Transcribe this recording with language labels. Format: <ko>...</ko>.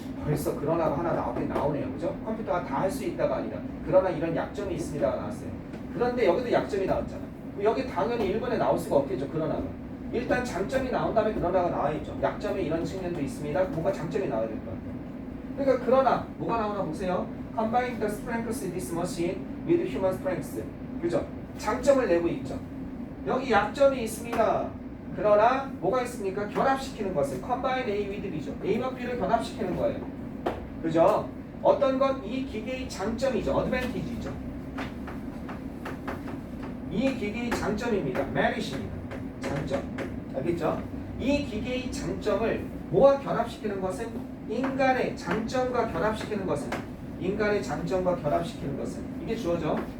<ko>벌써 그러나가 하나 나오네요. 그죠? 컴퓨터가 다 할 수 있다가 아니라 그러나 이런 약점이 있습니다가 나왔어요. 그런데 여기도 약점이 나왔잖아. 여기 당연히 1번에 나올 수가 없겠죠. 그러나가. 일단 장점이 나온 다음에 그러나가 나와있죠. 약점에 이런 측면도 있습니다. 뭔가 장점이 나와야 될 것 같아요. 그러니까 그러나 뭐가 나오나 보세요.</ko> <en>Combine the strengths of this machine with human strengths.</en> <ko>그죠? 장점을 내고 있죠. 여기 약점이 있습니다. 그러나 뭐가 있습니까? 결합시키는 것을</ko> <en>combine A with B</en> <ko>죠. A와 B를 결합시키는 거예요. 그죠? 어떤 것? 이 기계의 장점이죠. advantage이죠. 이 기계의 장점입니다. merit입니다. 장점. 알겠죠? 이 기계의 장점을 뭐와 결합시키는 것은 인간의 장점과 결합시키는 것은 인간의 장점과 결합시키는 것은 이게 주어져.</ko>